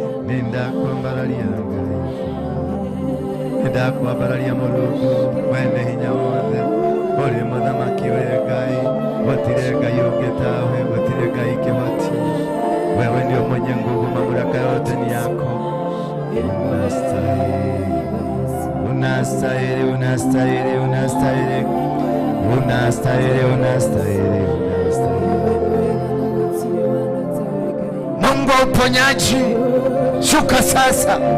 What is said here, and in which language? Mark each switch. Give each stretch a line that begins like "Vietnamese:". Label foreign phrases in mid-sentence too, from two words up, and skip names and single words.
Kikuyu: Nindakwambararia Nindakwambararia Mulungu mwene hinya wothe uri muthamaki we Ngai gutire Ngai ungi tawe gutire Ngai kihoti
Swahili: wewe ndio mwenye nguvu mamlaka yote ni yako unastahili unastahili unastahili unastahili unastahili Mungu wa uponyaji shuka sasa.